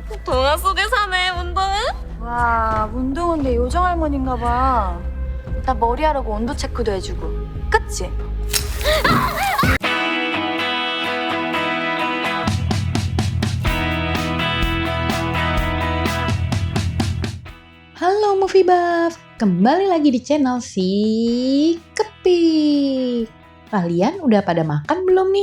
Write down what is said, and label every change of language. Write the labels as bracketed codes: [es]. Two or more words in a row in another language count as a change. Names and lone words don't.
[ko] 동화 속에 사네, 문동은? 와, 문동은 내 요정 할머니인가 봐. 나 머리하라고 온도 체크도 해주고. 그치? [id] Halo [en] Movie Buff, [id] kembali lagi di channel si Kepik. Kalian udah pada makan belum nih?